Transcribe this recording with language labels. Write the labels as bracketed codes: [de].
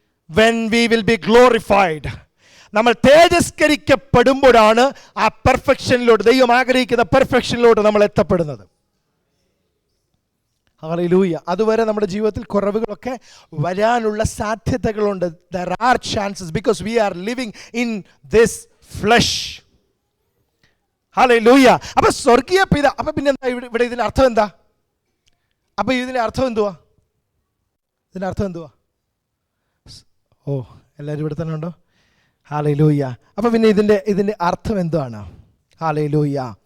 [en] When we will be glorified. [ml] നമ്മൾ തേജസ്കരിക്കപ്പെടുമ്പോഴാണ് ആ പെർഫെക്ഷനിലോട്ട്, ദൈവം ആഗ്രഹിക്കുന്ന പെർഫെക്ഷനിലോട്ട് നമ്മൾ എത്തപ്പെടുന്നത്. ഹല്ലേലൂയ. അതുവരെ നമ്മുടെ ജീവിതത്തിൽ കുറവുകളൊക്കെ വരാനുള്ള സാധ്യതകളുണ്ട്. [en] There are chances because we are living in this flesh. Hallelujah. [ml] അപ്പോൾ സ്വർഗീയ പിതാ, അപ്പോൾ പിന്നെ എന്താ ഇവിടെ ഇതിൻ്റെ അർത്ഥം എന്താ? അപ്പോൾ ഇതിൻ്റെ അർത്ഥം എന്തുവാ? ഇതിൻ്റെ അർത്ഥം എന്തുവാ? ഓ, എല്ലാവരും ഇവിടെ തന്നെ ഉണ്ടോ? ഹല്ലേലൂയ. അപ്പോൾ പിന്നെ ഇതിൻ്റെ അർത്ഥം എന്താണ്? ഹല്ലേലൂയ.